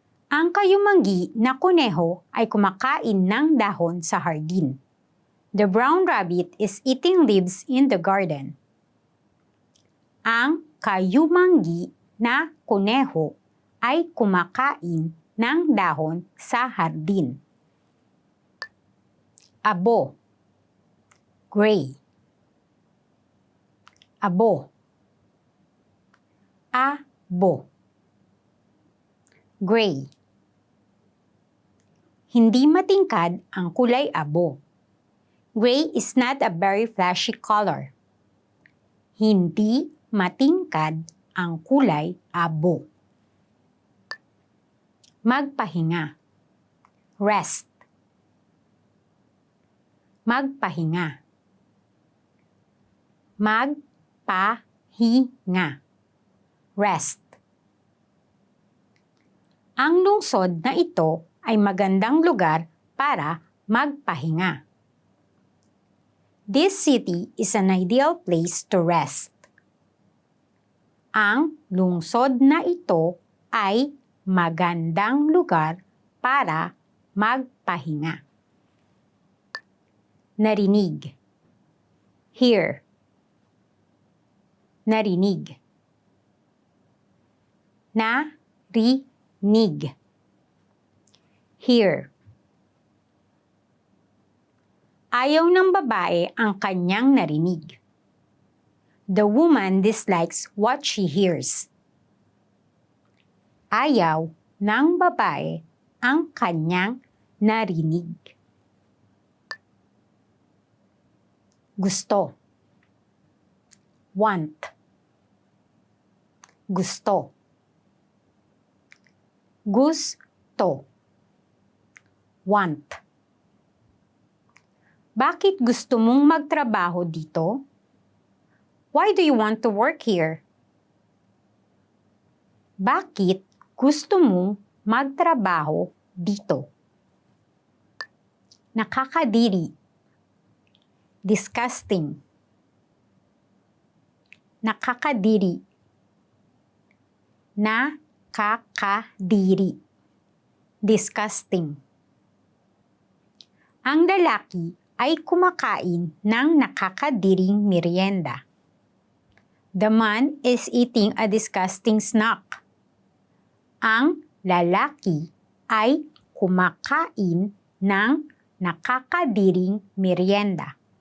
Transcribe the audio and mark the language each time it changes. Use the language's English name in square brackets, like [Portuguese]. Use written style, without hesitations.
[Filipino] Ang kayumanggi na kuneho ay kumakain ng dahon sa hardin. [English] The brown rabbit is eating leaves in the garden. [Filipino] Ang kayumanggi na kuneho ay kumakain ng dahon sa hardin. Abo, gray. Abo, abo, gray. Hindi matingkad ang kulay abo. [English] Gray is not a very flashy color. [Filipino] Hindi matingkad ang kulay abo. Magpahinga, rest. Magpahinga. Magpahinga. Rest. Ang lungsod na ito ay magandang lugar para magpahinga. [English] This city is an ideal place to rest. [Filipino] Ang lungsod na ito ay magandang lugar para magpahinga. Narinig, hear. Narinig. Narinig. Hear. Ayaw ng babae ang kanyang narinig. [English] The woman dislikes what she hears. [Filipino] Ayaw ng babae ang kanyang narinig. Gusto. Want. Gusto. Gusto. Want. Bakit gusto mong magtrabaho dito? [English] Why do you want to work here? [Filipino] Bakit gusto mong magtrabaho dito? Nakakadiri. Disgusting. Nakakadiri. nakakadiri. Disgusting. Ang lalaki ay kumakain ng nakakadiring merienda. [English] The man is eating a disgusting snack. [Filipino] Ang lalaki ay kumakain ng nakakadiring merienda.